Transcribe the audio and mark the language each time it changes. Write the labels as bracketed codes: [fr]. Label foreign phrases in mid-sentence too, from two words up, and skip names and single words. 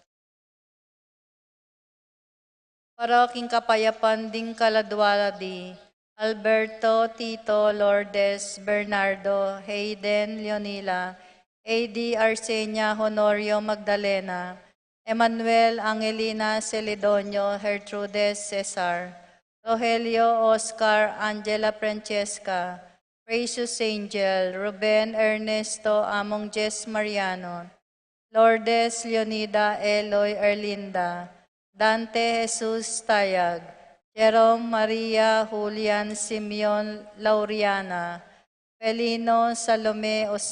[pam] Paraking Kapayapan ding Kaladwaladi, Alberto, Tito, Lourdes, Bernardo, Hayden, Leonila, A.D. Arsenia, Honorio, Magdalena, Emmanuel, Angelina, Celedonio, Gertrudes, Cesar, Rogelio, Oscar, Angela, Francesca, Precious Angel, Ruben, Ernesto, Among Jess Mariano, Lourdes, Leonida, Eloy, Erlinda, Dante, Jesus, Tayag, Jerome, Maria, Julian, Simeon, Lauriana, Felino, Salome,